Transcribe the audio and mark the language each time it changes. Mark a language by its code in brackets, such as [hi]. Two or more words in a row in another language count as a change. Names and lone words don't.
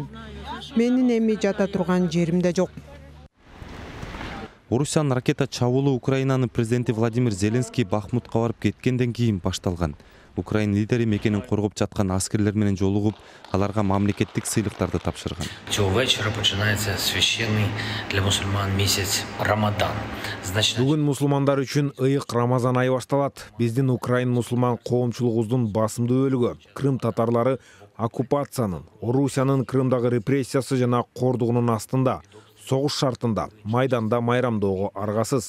[ky] Менин эми жата турган жерим да жок. Орусиянын ракета чабуулу Украинанын президенти Владимир Зеленский Бахмутка барып кеткенден кийин башталган. Украина лидери мекенин коргоп жаткан аскерлер менен жолугуп, аларга мамлекеттик сыйлыктарды тапшырган. [uk] Цього вечора починається священний для мусульман місяць Рамадан. [ky] Бүгүн мусулмандар үчүн ыйык Рамазан айы башталат. Биздин Украин мусулман коомчулугубуздун басымдуу бөлүгү Крым татарлары оккупациянын, Орусиянын Крымдагы репрессиясы жана кордугунун астында, согуш шартында, майданда майрамдоого аргасыз.